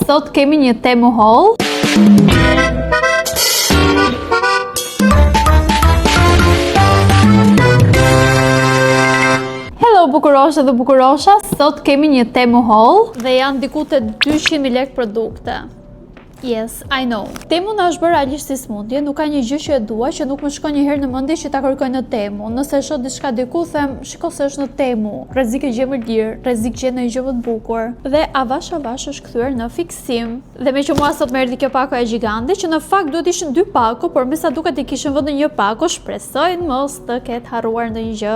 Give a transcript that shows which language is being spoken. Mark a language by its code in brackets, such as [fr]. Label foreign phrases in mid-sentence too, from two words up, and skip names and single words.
[sq] sot kemi një temë haul. Hello bukurosha dhe bukurosha, sot kemi një temë haul dhe janë diku te 200.000 lekë produkte. [en] Yes, I know. [sq] Temu na është bërë realisht si smundje, nuk ka një gjë që e dua që nuk më shkon një herë në mendje që ta kërkoj në Temu. Nëse e shoh diçka diku, them, shiko se është në Temu. Rrezik e gjë më lirë, rrezik gjë në gjë më të bukur. Dhe avash është kthyer në fiksim. Dhe me që mua sot më erdhi kjo pako e gjigande, që në fakt duhet ishin 2 pako, por me sa duket I kishin vënë në një pako, shpresoj mos të ketë harruar ndonjë gjë.